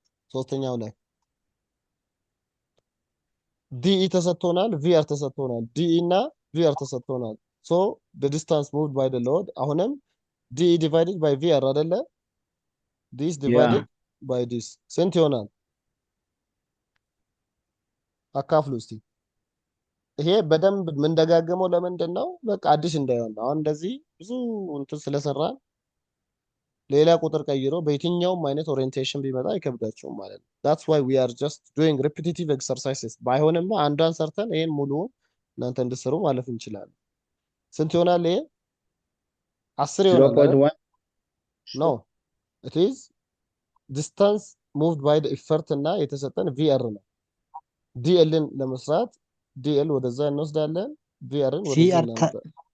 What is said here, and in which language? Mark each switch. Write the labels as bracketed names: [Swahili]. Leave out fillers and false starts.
[Amharic] ሶስተኛው ላይ DE ተሰጥቶናል፣ VR ተሰጥቶናል። DE እና VR ተሰጥቶናል። [English] so the distance moved by the load [Amharic] አሁንም DE divided by VR አይደለ? [English] this divided by this ስንት ይሆናል? [Amharic] አካፍሉ እስቲ። ይሄ በደንብ የምንደጋገመው ለምንድን ነው? በቃ አዲስ እንዳይሆን አሁን እንደዚህ ብዙ እንትን ስለሰራን ሌላ ቁጥር ቀይሮ በየትኛውም አይነት ኦሪየንቴሽን ቢመጣ አይከብዳቸውም ማለት ነው። [English] that's why we are just doing repetitive exercises [Amharic] ባይሆንማ አንዷን ሰርተን ይሄን ሙሉውን እናንተ እንድትሰሩ ማለፍ እንችላለን። ስንት ይሆናል ይሄ? 10 ይሆናል። [English] 0.1. no it is distance moved by the effort [Amharic] እና የተሰጠን VR ነው። DLን ለመስራት DL ወደዛ እንወስዳለን፣ VRን ወደዛ እናመጣለን።